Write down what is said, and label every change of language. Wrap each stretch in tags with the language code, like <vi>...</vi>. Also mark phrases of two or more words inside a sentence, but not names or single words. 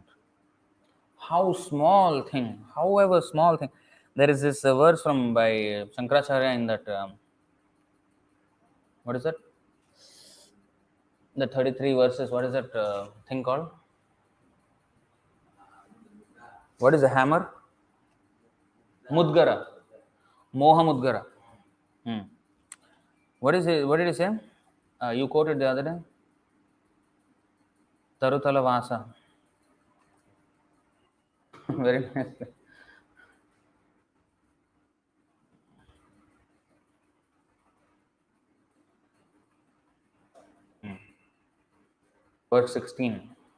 <en>How small thing, however small thing. There is this verse by Shankaracharya in that, what is that? The 33 verses, what is that thing called? What is a hammer?</en> <sa>Mudgara. Moha Mudgara.</sa> <en>What is it? What did he say? You quoted the other day.</en> <sa>Tarutala Vasa.</sa> <en>Very nice. Verse 16.</en>